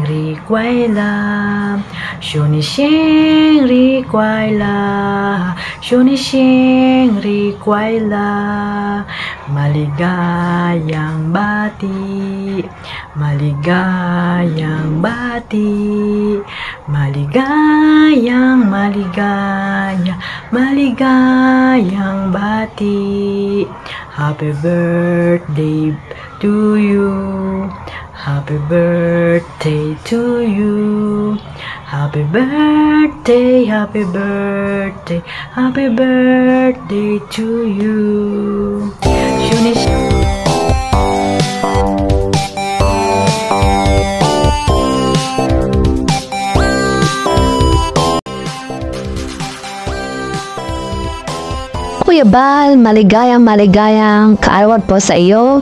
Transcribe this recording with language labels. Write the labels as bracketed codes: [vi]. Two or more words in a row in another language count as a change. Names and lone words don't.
[tl] Riquela, Shunisheng Riquela, Shunisheng Riquela, maligayang bati, maligayang bati, maligayang maligayang bati. [en] Happy birthday to you, happy birthday to you, happy birthday, happy birthday, happy birthday to you. [tl] Kuya Bal, maligayang kaarawan po sa iyo.